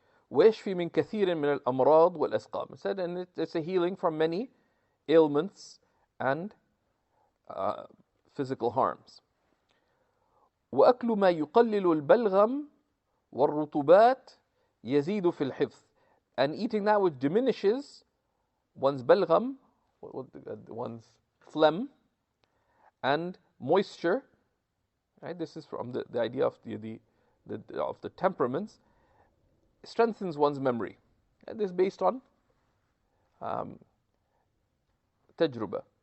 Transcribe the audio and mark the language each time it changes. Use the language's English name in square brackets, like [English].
[Arabic] ويشفي من كثير من الأمراض والأسقام. [English] It said, and it's a healing from many ailments and physical harms. [Arabic] وأكل ما يقلل البلغم والرطوبات يزيد في الحفظ. [English] And eating that which diminishes one's balgham, one's phlegm, and moisture. Right? This is from the idea of the temperaments. Strengthens one's memory. And this is based on tajruba.